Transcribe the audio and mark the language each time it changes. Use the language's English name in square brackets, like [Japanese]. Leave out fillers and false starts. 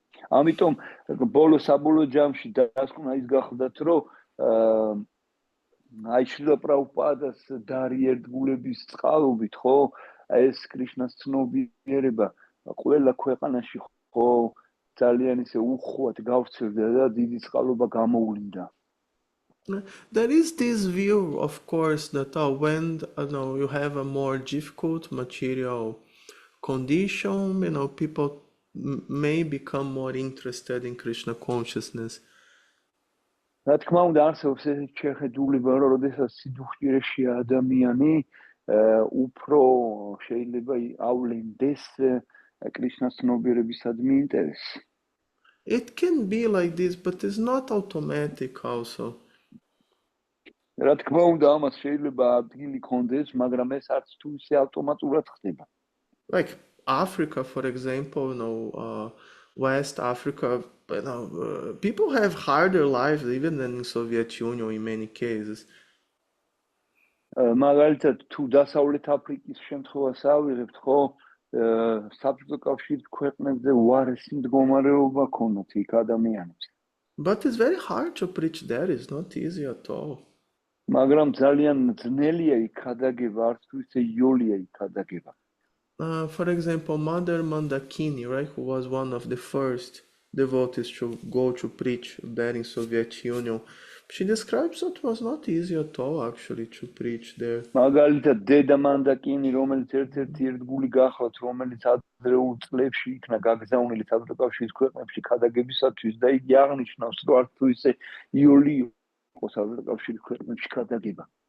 [Georgian] ამიტომ საბოლოო ჯამში დასკვნა ის გახდათ, რომ აი შრილა პრაბჰუპადას დარი ერთგულების წყალობით, ხო, ეს კრიშნას ცნობიერება ყველა ქვეყანაში, ხო, ძალიან ისე უხვად გავრცელდა და დიდი წყალობა გამოვლინდა. [English] There is this view, of course, that when you have a more difficult material condition, people may become more interested in Krishna consciousness. [Georgian] რა თქმა უნდა, არსებობს ესეთი შეხედულება, რომ როდესაც სიდუხჭირეშია ადამიანი, უფრო შეიძლება ავლენდეს კრიშნას ცნობიერებისადმი ინტერესი. [English] It can be like this, but it's not automatic also. [Georgian] რა თქმა უნდა, ამას შეიძლება ადგილი კონდეს, მაგრამ ეს არც თუ ისე ავტომატურად ხდება. [English] Like Africa, for example, West Africa, people have harder lives even than in Soviet Union in many cases. [Georgian] მაგალითად, თუ დასავლეთ აფრიკის შემთხვევას ავიღებთ, ხო, საბჭოთა კავშირის ქვეყნებზე უარესი მდგომარეობა ქონდათ იქ ადამიანებს. [English] But it's very hard to preach there. It's not easy at all. [Georgian] მაგრამ ძალიან ძნელია იქ გადაგება, არც თუ ისე იოლია იქ გადაგება. [English] For example, Mother Mandakini, right, who was one of the first devotees to go to preach there in Soviet Union, she describes that it was not easy at all actually to preach there. [Georgian] მაგალითად, დედა მანდაკინი, რომელიც ერთ-ერთი ერთგული გახლავთ, რომელიც ადრეულ წლებში იქნა გაგზავნილი საბჭოთა კავშირის ქვეყნებში გადაგებისათვის და იგი აღნიშნავს, რომ არც თუ ისე იოლი იყო საბჭოთა კავშირის ქვეყნებში გადაგება.